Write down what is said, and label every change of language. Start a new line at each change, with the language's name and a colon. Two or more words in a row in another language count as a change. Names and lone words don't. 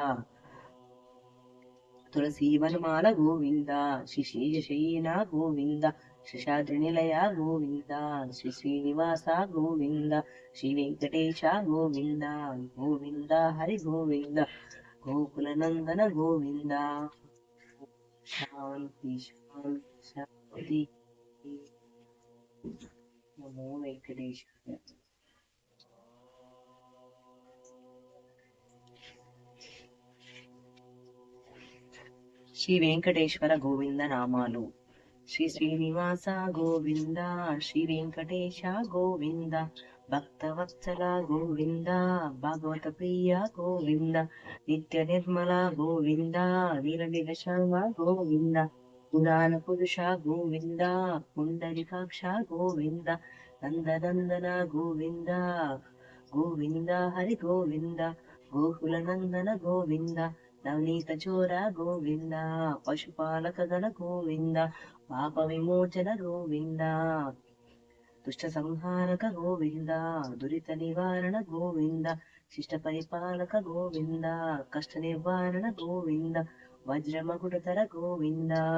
Sanskrit: ತುಳಸಿ ವನಮಾಲ ಗೋವಿಂದ, ಶ್ರೀ ಶೇಷಶಯನ ಗೋವಿಂದ, ಶೇಷಾದ್ರಿ ನಿಲಯ ಗೋವಿಂದ, ಶ್ರೀ ಶ್ರೀನಿವಾಸ ಗೋವಿಂದ, ಶ್ರೀ ವೆಂಕಟೇಶ ಗೋವಿಂದ, ಗೋವಿಂದ ಹರಿ ಗೋವಿಂದ, ಗೋಕುಲ ನಂದನ ಗೋವಿಂದ. ಶಾಂತಿ ಶಾಂತಿ ಶಾಂತಿ. ನಮೋ ವೆಂಕಟೇಶ್ವರ.
Telugu: శ్రీ వెంకటేశ్వర గోవింద నామాలు.
Sanskrit: శ్రీ శ్రీనివాస గోవింద, శ్రీ వెంకటేశ గోవింద, భక్తవత్సల గోవింద, భాగవత ప్రియ గోవింద, నిత్య నిర్మల గోవింద, నీలనిల శ్యామ గోవింద, పురాణ పురుష గోవింద, పుండరీకాక్ష గోవింద, నందనందన గోవింద, గోవింద హరి గోవింద, గోకుల నందన గోవింద, ನವನೀತ ಚೋರ ಗೋವಿಂದ, ಪಶುಪಾಲಕ ಗಣ ಗೋವಿಂದ, ಪಾಪ ವಿಮೋಚನ ಗೋವಿಂದ, ದುಷ್ಟ ಸಂಹಾರಕ ಗೋವಿಂದ, ದುರಿತ ನಿವಾರಣ ಗೋವಿಂದ, ಶಿಷ್ಟ ಪರಿಪಾಲಕ ಗೋವಿಂದ, ಕಷ್ಟ ನಿವಾರಣ ಗೋವಿಂದ, ವಜ್ರ ಮಗುಡತರ ಗೋವಿಂದ,